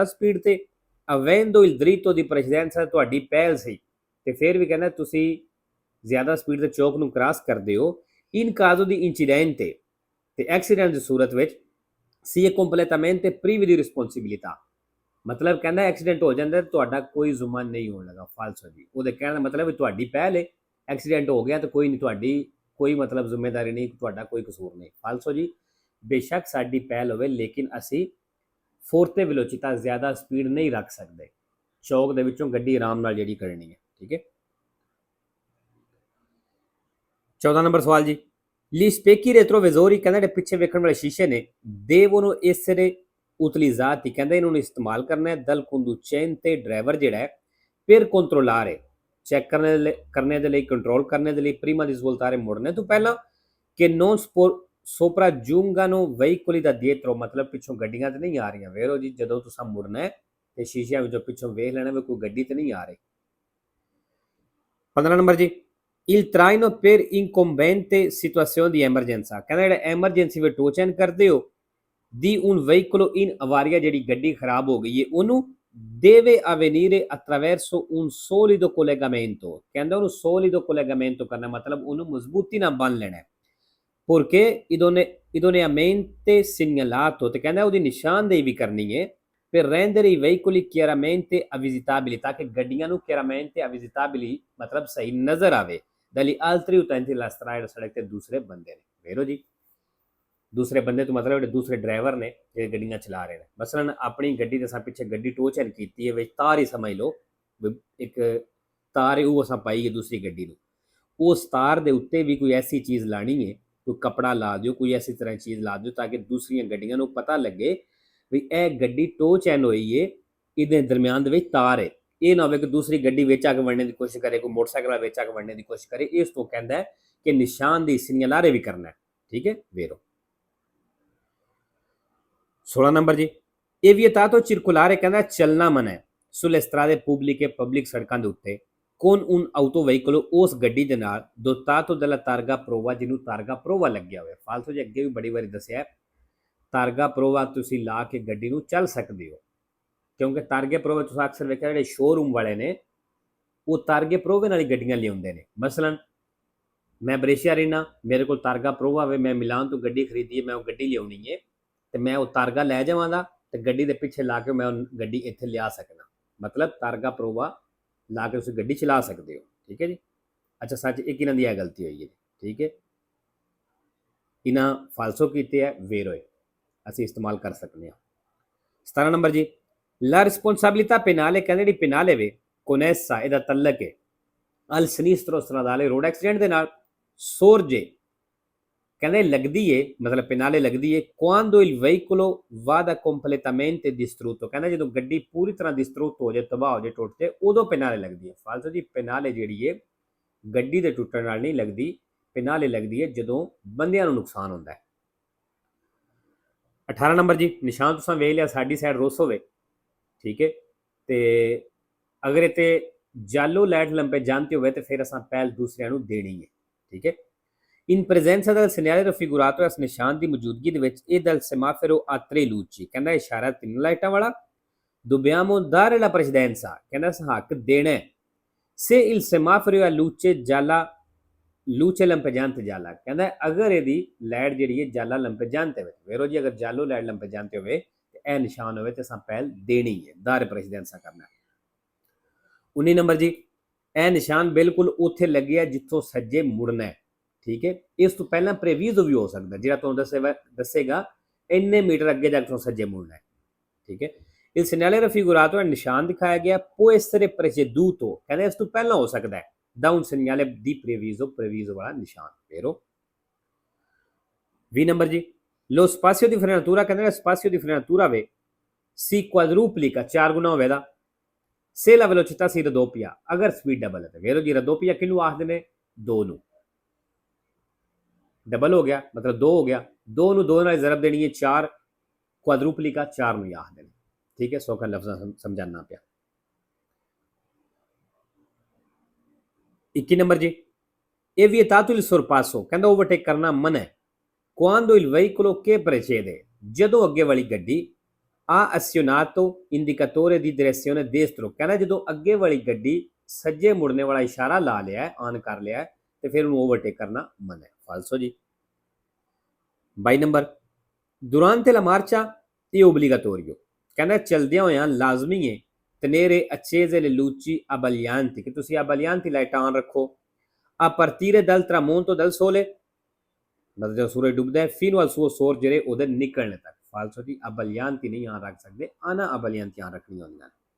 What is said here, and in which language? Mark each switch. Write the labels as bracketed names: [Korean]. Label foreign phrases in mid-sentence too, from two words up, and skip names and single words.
[Punjabi] ਸਪੀਡ ਤੇ [Italian] avendo il dritto di precedenza [Punjabi] ਤੁਹਾਡੀ ਪਹਿਲ ਸੀ ਤੇ ਫਿਰ ਵੀ ਕਹਿੰਦਾ ਤੁਸੀਂ ਜ਼ਿਆਦਾ ਸਪੀਡ ਤੇ ਚੌਕ ਨੂੰ ਕ੍ਰਾਸ ਕਰਦੇ ਹੋ in [Italian] caso di incidente [Punjabi] ਤੇ ਐਕਸੀਡੈਂਟ ਦੀ ਸੂਰਤ ਵਿੱਚ ਸੀ ਇਹ [Italian] ਕੰਪਲੀਟamente privi di responsabilità [Punjabi] ਮਤਲਬ ਕਹਿੰਦਾ ਐਕਸੀਡੈਂਟ ਹੋ ਜਾਂਦਾ ਤੁਹਾਡਾ ਕੋਈ ਜ਼ੁਮਨ ਨਹੀਂ ਹੋਣ ਲੱਗਾ ਫਾਲਸੋ ਜੀ ਉਹਦੇ ਕਹਿਣ ਦਾ ਮਤਲਬ ਤੁਹਾਡੀ ਪਹਿਲ ਹੈ ਐਕਸੀਡੈਂਟ ਹੋ ਗਿਆ ਤਾਂ ਕੋਈ ਨਹੀਂ ਤੁਹਾਡੀ ਕੋਈ ਮਤਲਬ ਜ਼ਿੰਮੇਵਾਰੀ ਨਹੀਂ ਤੁਹਾਡਾ ਕੋਈ ਕਸੂਰ ਨਹੀਂ ਫਾਲਸੋ ਜੀ ਬੇਸ਼ੱਕ ਸਾਡੀ ਪਹਿਲ ਹੋਵੇ ਲੇਕਿਨ ਅਸੀਂ [Italian] forte velocità [Punjabi] ਜ਼ਿਆਦਾ ਸਪੀਡ ਨਹੀਂ ਰੱਖ ਸਕਦੇ ਚੌਕ ਦੇ ਵਿੱਚੋਂ ਗੱਡੀ ਆਰਾਮ ਨਾਲ ਜਿਹੜੀ ਕਰਨੀ ਹੈ ਠੀਕ ਹੈ 14 ਨੰਬਰ ਸਵਾਲ ਜੀ [Italian] gli specchi retrovisori [Punjabi] ਕਹਿੰਦਾ ਜਿਹੜੇ ਪਿੱਛੇ ਵੇਖਣ ਵਾਲੇ ਸ਼ੀਸ਼ੇ ਨੇ [Italian] devono essere utilizzati [Punjabi] ਕਹਿੰਦਾ ਇਹਨਾਂ ਨੂੰ ਇਸਤੇਮਾਲ ਕਰਨਾ ਹੈ [Italian] dal conducente [Punjabi] ਡਰਾਈਵਰ ਜਿਹੜਾ ਹੈ [Italian] per controllare [Punjabi] ਚੈੱਕ ਕਰਨੇ ਦੇ ਲਈ ਕੰਟਰੋਲ ਕਰਨੇ ਦੇ ਲਈ [Italian] prima di svoltare [Punjabi] ਮੁੜਨੇ ਤੋਂ ਪਹਿਲਾਂ ਕਿ [Italian] non sopraggiungano veicoli da dietro [Punjabi] ਮਤਲਬ ਪਿੱਛੋਂ ਗੱਡੀਆਂ ਤੇ ਨਹੀਂ ਆ ਰਹੀਆਂ ਵੇਰੋ ਜੀ ਜਦੋਂ ਤੁਸੀਂ ਮੁੜਨਾ ਹੈ ਤੇ ਸ਼ੀਸ਼ਿਆਂ ਵਿੱਚੋਂ ਪਿੱਛੋਂ ਵੇਖ ਲੈਣਾ ਵੀ ਕੋਈ ਗੱਡੀ ਤੇ ਨਹੀਂ ਆ ਰਹੀ 15 ਨੰਬਰ ਜੀ [Italian] il traino per incombente situazione di emergenza [Punjabi] ਕਹਿੰਦਾ ਜਿਹੜਾ ਐਮਰਜੈਂਸੀ ਵਿੱਚ [English] tow chain [Punjabi] ਕਰਦੇ ਹੋ [Italian] di un veicolo in avaria [Punjabi] ਜਿਹੜੀ ਗੱਡੀ ਖਰਾਬ ਹੋ ਗਈ ਹੈ ਉਹਨੂੰ [Italian] deve avvenire attraverso un solido collegamento [Punjabi] ਕਹਿੰਦਾ ਉਹਨੂੰ [Italian] solido collegamento [Punjabi] ਕਰਨਾ ਮਤਲਬ ਉਹਨੂੰ ਮਜ਼ਬੂਤੀ ਨਾਲ ਬੰਨ ਲੈਣਾ [Italian] porque idoneamente [Punjabi] segnalato ਤੇ ਕਹਿੰਦਾ ਉਹਦੀ ਨਿਸ਼ਾਨਦੇਹੀ ਵੀ ਕਰਨੀ ਹੈ [Italian] per rendere i veicoli chiaramente visitabili [Punjabi] ਤਾਂ ਕਿ ਗੱਡੀਆਂ ਨੂੰ [Italian] chiaramente visitabili [Punjabi] ਮਤਲਬ ਸਹੀ ਨਜ਼ਰ ਆਵੇ [Italian] dagli altri utenti della strada [Punjabi] ਸੜਕ ਤੇ ਦੂਸਰੇ ਬੰਦੇ ਨੇ ਵੇਰੋ ਜੀ ਦੂਸਰੇ ਬੰਦੇ ਤੋਂ ਮਤਲਬ ਜਿਹੜੇ ਦੂਸਰੇ ਡਰਾਈਵਰ ਨੇ ਜਿਹੜੇ ਗੱਡੀਆਂ ਚਲਾ ਰਹੇ ਨੇ ਮਸਲਨ ਆਪਣੀ ਗੱਡੀ ਦੇ ਸਾਂ ਪਿੱਛੇ ਗੱਡੀ [English] tow chain [Punjabi] ਕੀਤੀ ਹੈ ਵਿੱਚ ਤਾਰ ਹੀ ਸਮਝ ਲਓ ਇੱਕ ਤਾਰ ਉਹ ਅਸਾਂ ਪਾਈ ਹੈ ਦੂਸਰੀ ਗੱਡੀ ਨੂੰ ਉਸ ਤਾਰ ਦੇ ਉੱਤੇ ਵੀ ਕੋਈ ਐਸੀ ਚੀਜ਼ ਲਾਣੀ ਹੈ ਕੋਈ ਕਪੜਾ ਲਾ ਦਿਓ ਕੋਈ ਐਸੀ ਤਰ੍ਹਾਂ ਚੀਜ਼ ਲਾ ਦਿਓ ਤਾਂ ਕਿ ਦੂਸਰੀਆਂ ਗੱਡੀਆਂ ਨੂੰ ਪਤਾ ਲੱਗੇ ਵੀ ਇਹ ਗੱਡੀ [English] tow chain [Punjabi] ਹੋਈ ਹੈ ਇਹਦੇ ਦਰਮਿਆਨ ਦੇ ਵਿੱਚ ਤਾਰ ਹੈ ਇਹ ਨਾ ਹੋਵੇ ਕਿ ਦੂਸਰੀ ਗੱਡੀ ਵਿੱਚ ਆ ਕੇ ਵੜਨੇ ਦੀ ਕੋਸ਼ਿਸ਼ ਕਰੇ ਕੋਈ ਮੋਟਰਸਾਈਕਲ ਵਿੱਚ ਆ ਕੇ ਵੜਨੇ ਦੀ ਕੋਸ਼ਿਸ਼ ਕਰੇ ਇਸ ਤੋਂ ਕਹਿੰਦਾ ਹੈ ਕਿ ਨਿਸ਼ਾਨ ਦੀ ਸਿਗਨਲਾਰੇ ਵੀ ਕਰਨਾ ਹੈ ਠੀਕ ਹੈ ਵੇਰੋ 16 ਨੰਬਰ ਜੀ ਇਹ [Italian] vietato circolare [Punjabi] ਕਹਿੰਦਾ ਚੱਲਣਾ ਮਨਾ ਹੈ [Italian] sulle strade pubbliche [Punjabi] ਪਬਲਿਕ ਸੜਕਾਂ ਦੇ ਉੱਤੇ [Italian] con un autoveicolo [Punjabi] ਉਸ ਗੱਡੀ ਦੇ ਨਾਲ [Italian] dotato della targa prova [Punjabi] ਜਿਹਨੂੰ [Italian] targa prova [Punjabi] ਲੱਗਿਆ ਹੋਇਆ ਫਾਲਤੂ ਜੀ ਅੱਗੇ ਵੀ ਬੜੀ ਵਾਰੀ ਦੱਸਿਆ [Italian] targa prova [Punjabi] ਤੁਸੀਂ ਲਾ ਕੇ ਗੱਡੀ ਨੂੰ ਚੱਲ ਸਕਦੇ ਹੋ ਕਿਉਂਕਿ [Italian] targhe prova [Punjabi] ਤੁਸੀਂ ਅਕਸਰ ਵੇਖਿਆ ਜਿਹੜੇ ਸ਼ੋਰੂਮ ਵਾਲੇ ਨੇ ਉਹ [Italian] targhe prova [Punjabi] ਨਾਲ ਹੀ ਗੱਡੀਆਂ ਲਿਆਉਂਦੇ ਨੇ ਮਸਲਨ ਮੈਂ ਬਰੇਸ਼ੀਆ ਰਹਿਣਾ ਮੇਰੇ ਕੋਲ [Italian] targa prova [Punjabi] ਵੇ ਮੈਂ ਮਿਲਾਨ ਤੋਂ ਗੱਡੀ ਖਰੀਦੀ ਹੈ ਮੈਂ ਉਹ ਗੱਡੀ ਲਿਆਉਣੀ ਹੈ ਤੇ ਮੈਂ ਉਹ ਤਾਰਗਾ ਲੈ ਜਾਵਾਂਗਾ ਤੇ ਗੱਡੀ ਦੇ ਪਿੱਛੇ ਲਾ ਕੇ ਮੈਂ ਉਹ ਗੱਡੀ ਇੱਥੇ ਲਿਆ ਸਕਣਾ ਮਤਲਬ [Italian] targa prova [Punjabi] ਲਾ ਕੇ ਤੁਸੀਂ ਗੱਡੀ ਚਲਾ ਸਕਦੇ ਹੋ ਠੀਕ ਹੈ ਜੀ ਅੱਛਾ ਸੱਚ ਇੱਕ ਇਹਨਾਂ ਦੀ ਇਹ ਗਲਤੀ ਹੋਈ ਹੈ ਠੀਕ ਹੈ ਇਹਨਾਂ ਫਾਲਸੋ ਕੀਤੇ ਹੈ ਵੇਰੋਏ ਅਸੀਂ ਇਸਤੇਮਾਲ ਕਰ ਸਕਦੇ ਹਾਂ 17 ਨੰਬਰ ਜੀ [Italian] la responsabilità penale [Punjabi] ਕਹਿੰਦੇ ਜਿਹੜੀ penale ਵੇ connessa ਇਹਦਾ ਤਲਕ ਹੈ [Italian] al sinistro stradale [English] road accident [Punjabi] ਦੇ ਨਾਲ sorge ਕਹਿੰਦੇ ਲੱਗਦੀ ਏ ਮਤਲਬ penale ਲੱਗਦੀ ਏ [Italian] quando il veicolo vada completamente distrutto [Punjabi] ਕਹਿੰਦਾ ਜਦੋਂ ਗੱਡੀ ਪੂਰੀ ਤਰ੍ਹਾਂ distrutto ਹੋ ਜਾਏ ਤਬਾਹ ਹੋ ਜਾਏ ਟੁੱਟ ਜਾਏ ਉਦੋਂ penale ਲੱਗਦੀ ਹੈ ਫਾਲਤੂ ਜੀ penale ਜਿਹੜੀ ਏ ਗੱਡੀ ਦੇ ਟੁੱਟਣ ਨਾਲ ਨਹੀਂ ਲੱਗਦੀ penale ਲੱਗਦੀ ਏ ਜਦੋਂ ਬੰਦਿਆਂ ਨੂੰ ਨੁਕਸਾਨ ਹੁੰਦਾ ਹੈ 18 ਨੰਬਰ ਜੀ ਨਿਸ਼ਾਨ ਤੁਸੀਂ ਵੇਖ ਲਿਆ ਸਾਡੀ ਸਾਈਡ ਰੋਸੋ ਵੇ ਠੀਕ ਹੈ ਤੇ ਅਗਰ ਇਹ ਤੇ ਜਾਲੋ ਲਾਈਟ lampeggiante ਹੋਵੇ ਤੇ ਫਿਰ ਅਸਾਂ ਪਹਿਲ ਦੂਸਰਿਆਂ ਨੂੰ ਦੇਣੀ ਹੈ। ਠੀਕ ਹੈ। [Italian] In presenza del segnale raffigurato [Punjabi] ਇਸ ਨਿਸ਼ਾਨ ਦੀ ਮੌਜੂਦਗੀ ਦੇ ਵਿੱਚ ਇਹ [Italian] del semaforo a tre luci [Punjabi] ਕਹਿੰਦਾ ਇਸ਼ਾਰਾ ਤਿੰਨ ਲਾਈਟਾਂ ਵਾਲਾ [Italian] dobbiamo dare la precedenza [Punjabi] ਕਹਿੰਦਾ ਹੱਕ ਦੇਣਾ [Italian] se il semaforo a luce gialla luce lampeggiante gialla [Punjabi] ਕਹਿੰਦਾ ਅਗਰ ਇਹਦੀ ਲਾਈਟ ਜਿਹੜੀ ਹੈ ਜਾਲਾ lampeggiante ਹੋਵੇ ਵੇਰੋ ਜੀ ਅਗਰ ਜਾਲੋ ਲਾਈਟ lampeggiante ਹੋਵੇ ਤੇ ਇਹ ਨਿਸ਼ਾਨ ਹੋਵੇ ਤੇ ਅਸਾਂ ਪਹਿਲ ਦੇਣੀ ਹੈ [Italian] dare precedenza [Punjabi] ਕਰਨਾ। 19 ਨੰਬਰ ਜੀ ਇਹ ਨਿਸ਼ਾਨ ਬਿਲਕੁਲ ਉੱਥੇ ਲੱਗਿਆ ਜਿੱਥੋਂ ਸੱਜੇ ਮੁੜਨਾ ਹੈ। ਠੀਕ ਹੈ। ਇਸ ਤੋਂ ਪਹਿਲਾਂ ਪ੍ਰੇਵੀਜ਼ੋ ਵੀ ਹੋ ਸਕਦਾ ਜਿਹੜਾ ਤੁਹਾਨੂੰ ਦੱਸੇਗਾ ਇੰਨੇ ਮੀਟਰ ਅੱਗੇ ਜਾ ਕੇ ਤੁਹਾਨੂੰ ਸੱਜੇ ਮੁੜਨਾ ਹੈ। ਠੀਕ ਹੈ। [Italian] il segnale raffigurato [Punjabi] ਨਿਸ਼ਾਨ ਦਿਖਾਇਆ ਗਿਆ [Italian] può essere preceduto [Punjabi] ਕਹਿੰਦੇ ਇਸ ਤੋਂ ਪਹਿਲਾਂ ਹੋ ਸਕਦਾ ਹੈ [Italian] da un segnale di previso [Punjabi] ਵਾਲਾ ਨਿਸ਼ਾਨ vero। 20 ਨੰਬਰ ਜੀ [Italian] lo spazio di frenatura [Punjabi] ਕਹਿੰਦੇ [Italian] spazio di frenatura [Punjabi] ਵੇ [Italian] si quadruplica [Punjabi] 4 ਗੁਣਾ ਹੋਵੇਗਾ [Italian] se la velocità si raddoppia [Punjabi] ਅਗਰ ਸਪੀਡ ਡਬਲ ਹੈ ਤੇ vero ਜੀ raddoppia ਕਿਹਨੂੰ ਆਖਦੇ ਨੇ 2 ਨੂੰ ਡਬਲ ਹੋ ਗਿਆ ਮਤਲਬ 2 ਹੋ ਗਿਆ 2 ਨੂੰ 2 ਨਾਲ ਜ਼ਰਬ ਦੇਣੀ ਹੈ 4 ਕੁਆਡਰੂਪਲਿਕਾ 4 ਨੂੰ ਆਖਦੇ ਨੇ। ਠੀਕ ਹੈ। ਸੌਖਾ ਲਫ਼ਜ਼ਾਂ ਸਮਝਾਣਾ ਪਿਆ। 21 ਨੰਬਰ ਜੀ ਇਹ [Italian] vietato il sorpasso [Punjabi] ਕਹਿੰਦਾ ਓਵਰਟੇਕ ਕਰਨਾ ਮਨਾ ਹੈ [Italian] quando il veicolo che precede [Punjabi] ਜਦੋਂ ਅੱਗੇ ਵਾਲੀ ਗੱਡੀ [Italian] ha azionato indicatore di direzione destro [Punjabi] ਕਹਿੰਦਾ ਜਦੋਂ ਅੱਗੇ ਵਾਲੀ ਗੱਡੀ ਸੱਜੇ ਮੁੜਨੇ ਵਾਲਾ ਇਸ਼ਾਰਾ ਲਾ ਲਿਆ ਹੈ ਆਨ ਕਰ ਲਿਆ ਹੈ ਤੇ ਫਿਰ ਉਹਨੂੰ ਓਵਰਟੇਕ ਕਰਨਾ ਮਨਾ ਹੈ ਫਾਲਸੋ ਜੀ। 22 ਨੰਬਰ [Italian] durante la marcia è obbligatorio [Punjabi] ਕਹਿੰਦਾ ਚਲਦਿਆਂ ਹੋਇਆਂ ਲਾਜ਼ਮੀ ਹੈ [Italian] tenere accese le luci abbaglianti [Punjabi] ਕਿ ਤੁਸੀਂ abbaglianti ਲਾਈਟਾਂ ਆਨ ਰੱਖੋ [Italian] a partire dal tramonto del sole [Punjabi] ਮਤਲਬ ਜਦੋਂ ਸੂਰਜ ਡੁੱਬਦਾ ਹੈ [Italian] fino al suo sorgere [Punjabi] ਉਹਦੇ ਨਿਕਲਣੇ ਤੱਕ ਫਾਲਸੋ ਜੀ abbaglianti ਨਹੀਂ ਆਨ ਰੱਖ ਸਕਦੇ ana abbaglianti ਆਨ ਰੱਖਣੀ ਹੁੰਦੀਆਂ।